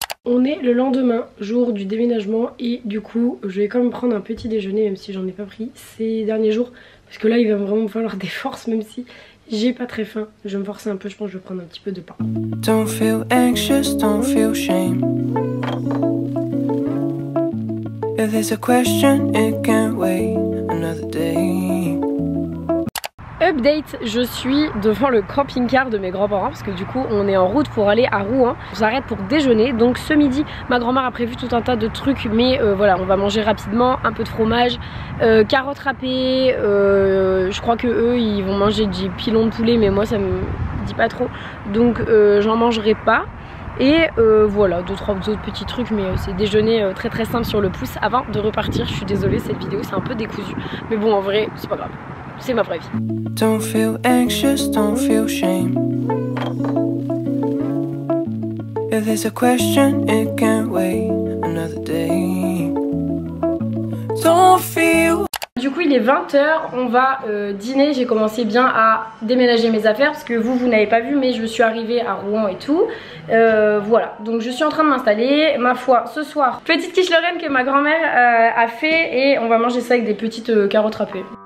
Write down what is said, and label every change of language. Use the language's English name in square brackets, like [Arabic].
[French] On est le lendemain, jour du déménagement, et du coup je vais quand même prendre un petit déjeuner même si j'en ai pas pris ces derniers jours parce que là il va vraiment me falloir des forces même si j'ai pas très faim. Je vais me forcer un peu, je pense que je vais prendre un petit peu de pain. [English] Don't feel anxious, don't feel shame. If there's a question, it can't wait another day. [French] Update, je suis devant le camping-car de mes grands-parents parce que du coup on est en route pour aller à Rouen. On s'arrête pour déjeuner, donc ce midi ma grand-mère a prévu tout un tas de trucs mais voilà, on va manger rapidement, un peu de fromage, carottes râpées, je crois que eux ils vont manger du pilon de poulet mais moi ça me dit pas trop donc j'en mangerai pas. Et voilà, 2-3 autres petits trucs mais c'est déjeuner très très simple sur le pouce avant de repartir. Je suis désolée, cette vidéo c'est un peu décousu mais bon en vrai c'est pas grave. C'est ma vraie vie. [English] Don't feel anxious, don't feel shame. If there's a question, it can't wait another day. Don't feel. [French] Du coup il est 20 h, on va dîner. J'ai commencé bien à déménager mes affaires parce que vous n'avez pas vu mais je suis arrivée à Rouen et tout. Voilà, donc je suis en train de m'installer. Ma foi, ce soir, petite quiche Lorraine que ma grand-mère a fait et on va manger ça avec des petites carottes râpées.